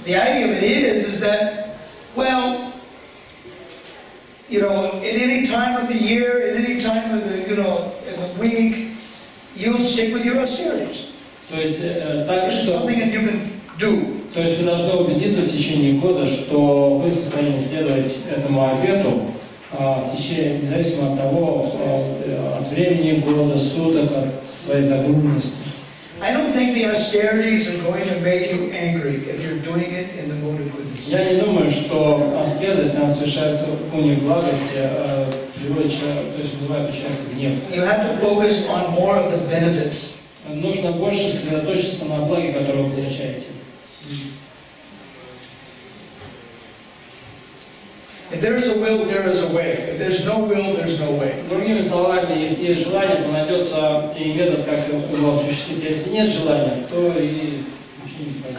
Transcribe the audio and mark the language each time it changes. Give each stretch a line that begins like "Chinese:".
English: The idea of it is that, well, at any time of the year, at any time of the, in the week, you'll stick with your austerities.
Russian: То есть так что,
English: something that you can do.
Russian: То есть вы должны убедиться в течение года, что вы в состоянии следовать этому обету в течение, независимо от того, от времени года, суток, от своей загруженности.
English: I don't think the austerities are going to make you angry if you're doing it in the mode of goodness.
Russian: Я не думаю, что аскеза, если она совершается в гуне благости, приводит человека, то есть вызывает у человека гнев.
English: You have to focus on more of the benefits.
Russian: Нужно больше сосредоточиться на благе, которое вы получаете.
English: If there is a will, there is a way. If there's no will, there's no way.
Russian: Другими словами, если есть желание, то найдется и метод, как его осуществить. Если нет желания, то и ничего не пойдет.